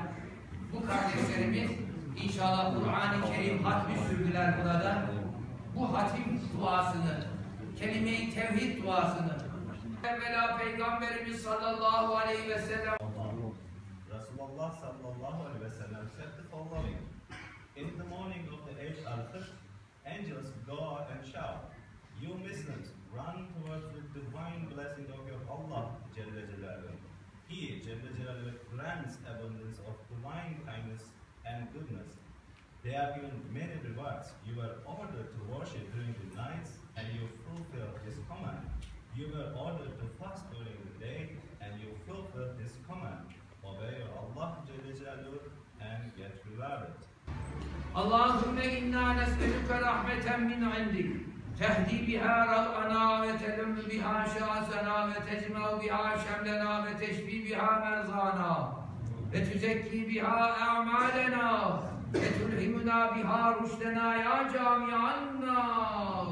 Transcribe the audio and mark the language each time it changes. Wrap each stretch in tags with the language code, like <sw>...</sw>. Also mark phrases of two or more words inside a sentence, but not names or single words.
<tr>Bu kardeşlerimiz inşallah Kur'an-ı Kerim hatmi sürdüler burada. Bu hatim duasını, kelime-i tevhid duasını evvela Peygamberimiz</tr> <ar>صلى الله عليه وسلم رسول الله صلى الله عليه وسلم</ar> <en>said the following: In the morning of the 8th al-Fajr, angels go out and shout, "You Muslims, run towards the divine blessing of your Allah</en> <ar>جل جلاله.</ar> <en>He</en> <ar>جل جلاله</ar> <en>grants abundance of divine kindness and goodness. They are given many rewards. You were ordered to worship during the nights, and you fulfill His command. You were ordered to fast during the day, and you fulfill His command. Obey your Allah</en> <ar>جل جلاله</ar> <en>and get rewarded."</en> <ar>اللهم إنا نسألك رحمة من عندك تهدي بها رأنا وتلم بها شعثنا وتجمع بها شملنا وتشفي بها مرضانا وتزكي بها أعمالنا وتلهمنا بها رشدنا يا جامعنا.</ar>